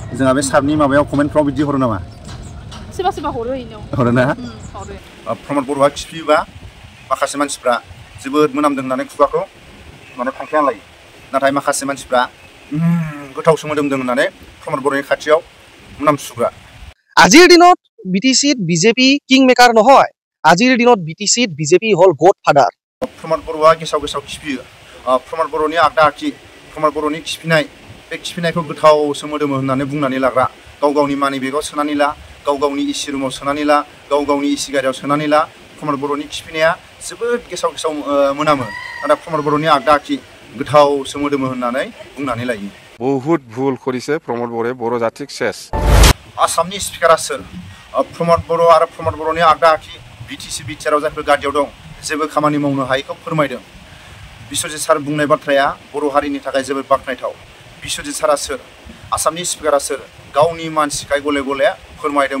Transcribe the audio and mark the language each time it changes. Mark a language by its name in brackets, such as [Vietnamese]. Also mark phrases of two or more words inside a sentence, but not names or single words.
[Bodo] जोंहा बे सारनि माबायाव कमेन्टफ्राव बिदि हरो नामा सोरबा सोरबा हरो इनाव हरो ना प्रमोद बर'आ खिफियोबा माखासे मानसिफ्रा जोबोद मोनामदों होननानै खुगाखौ माने थांख्लियान लायो नाथाय माखासे मानसिफ्रा गोथावसो मोदोमदों होननानै प्रमोद बर'नि खाथियाव मुनामसुग्रा [Assamese] আজিৰ দিনত বিটিসিত বিজেপি [English] king maker [Assamese] নহয় আজিৰ দিনত বিটিসিত বিজেপি হল [English] god father [Bodo] प्रमोद बर'आ गेसाव गेसाव खिफियो प्रमोद बर'नि आगदा आखि प्रमोद बर'नि खिफिनाय बे खिफिनायखौ गोथावसो मोदोमो होननानै बुंनानै लाग्रा गाव गावनि मानि बेगाव सोनानै ला गाव गावनि इसि रुमाव सोनानै ला गाव गावनि इसि गारियाव सोनानै ला प्रमोद बर'नि खिफिनाया जोबोद गेसाव गेसाव मोनामो नाथाय प्रमोद बर'नि आगदा आखि गोथावसो मोदोमो होननानै बुंनानै लायो [Hindi] बहुत भुल [Assamese] কৰিছে প্ৰমোদ বৰে বড়ো জাতিক শেষ [Bodo] आसामनि स्पिकारा सोर प्रमोद बर' आरो प्रमोद बर'नि आगदा आखि बिटिसि बिटिआरआव जायफोर गादियाव दं जेबो खामानि मावनो हायैखौ फोरमायदों बिश्वजित सार बुंनाय बाथ्राया बर' हारिनि थाखाय जोबोद बाख्नायथाव बिश्वजित सारा सोर आसामनि स्पिकारा सोर गावनि मानसिखाय गले गले फोरमायदों